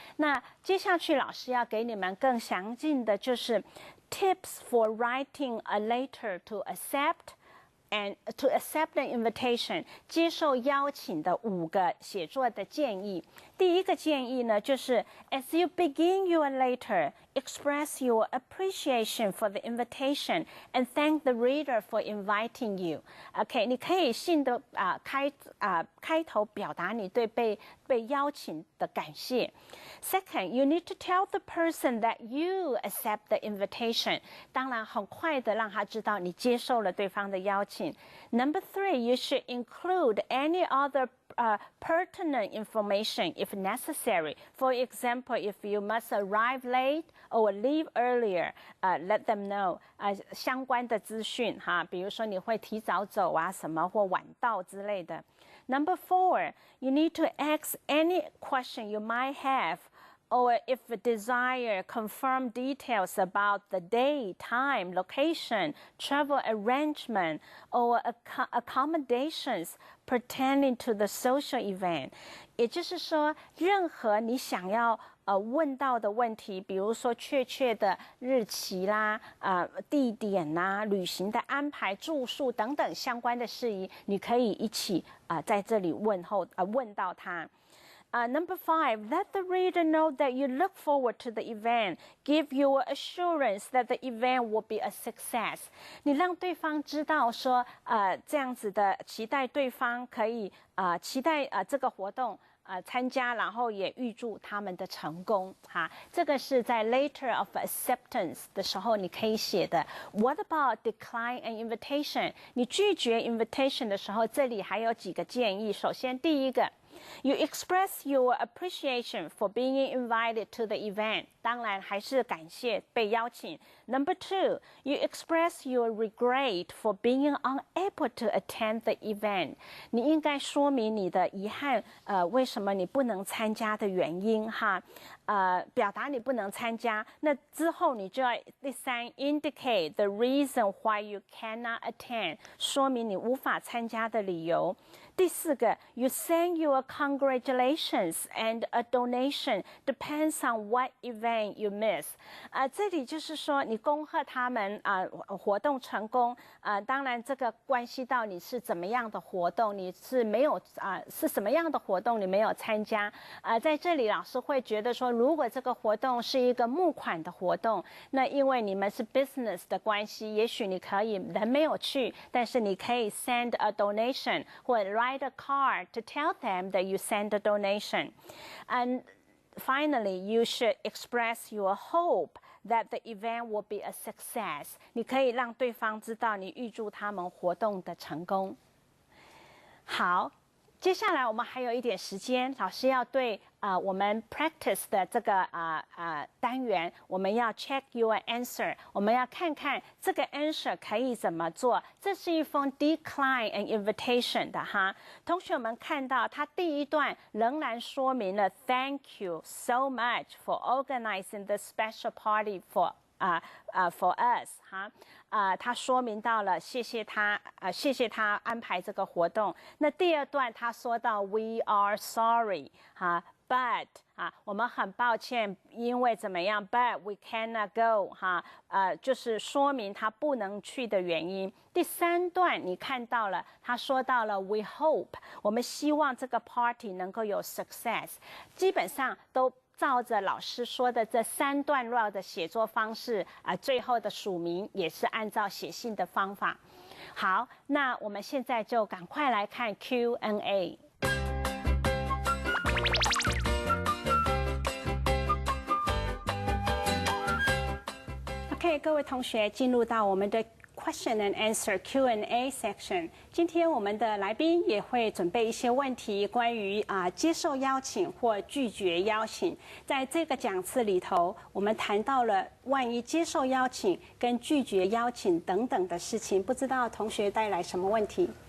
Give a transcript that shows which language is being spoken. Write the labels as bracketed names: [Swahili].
[Chinese] 那接下去老师要给你们更详尽的就是 [English] tips for writing a letter to accept an invitation， [Chinese] 接受邀请的5个写作的建议。第一个建议呢，就是 [English] as you begin your letter, express your appreciation for the invitation and thank the reader for inviting you. [Chinese] OK， 你可以信的开头表达你对被邀请的感谢。 [English] Second, you need to tell the person that you accept the invitation. [Chinese] 当然，很快的让他知道你接受了对方的邀请。 [English] Number 3, you should include any other pertinent information if necessary. For example, if you must arrive late or leave earlier, let them know. [Chinese] 相关的资讯比如说你会提早走什么或晚到之类的。 [English] Number 4, you need to ask any question you might have or if desire, confirm details about the day, time, location, travel arrangement, or accommodations pertaining to the social event. [Chinese] 也就是说，任何你想要问到的问题，比如说确切的日期啦、地点啦、旅行的安排、住宿等等相关的事宜，你可以一起在这里问到他。 [English] Number 5, let the reader know that you look forward to the event. Give your assurance that the event will be a success. [Chinese] 你让对方知道说，这样子的期待对方可以期待这个活动参加，然后也预祝他们的成功哈。这个是在 letter of acceptance 的时候你可以写的。 [English] What about decline an invitation? [Chinese] 你拒绝 invitation 的时候，这里还有几个建议。首先，第一个。 [English] You express your appreciation for being invited to the event. [Chinese] 当然还是感谢被邀请。 [English] Number 2, you express your regret for being unable to attend the event. [Chinese] 你应该说明你的遗憾，为什么你不能参加的原因哈。表达你不能参加。那之后你就要第3 [English] indicate the reason why you cannot attend. [Chinese] 说明你无法参加的理由。第4个 [English] ，you send your congratulations and a donation depends on what event you miss。 [Chinese] 这里就是说你恭贺他们活动成功。当然这个关系到你是怎么样的活动，你是没有是什么样的活动你没有参加。在这里老师会觉得说，如果这个活动是一个募款的活动，那因为你们是 business 的关系，也许你可以人没有去，但是你可以 [English] send a donation [Chinese] 或 [English] write a card to tell them that you send a donation. And finally, you should express your hope that the event will be a success. [Chinese] 你可以让对方知道你预祝他们活动的成功。好，接下来我们还有一点时间，老师要对我们 practice 的这个单元，我们要 [English] check your answer， [Chinese] 我们要看看这个 answer 可以怎么做。这是一封 [English] decline an invitation [Chinese] 的哈。 同学们看到它第一段仍然说明了 [English] Thank you so much for organizing the special party for us [Chinese] 哈。他说明到了谢谢他安排这个活动。那第二段他说到 [English] We are sorry [Chinese] 哈。 But 我们很抱歉，因为怎么样 ？ [English] But we cannot go [Chinese] 哈，就是说明他不能去的原因。第3段你看到了，他说到了 [English] We hope， [Chinese] 我们希望这个 party 能够有 success， 基本上都照着老师说的这3段落的写作方式最后的署名也是按照写信的方法。好，那我们现在就赶快来看 Q&A。 OK， 各位同学，进入到我们的 Question and Answer Q&A section。今天我们的来宾也会准备一些问题，关于接受邀请或拒绝邀请。在这个讲次里头，我们谈到了万一接受邀请跟拒绝邀请等等的事情，不知道同学带来什么问题？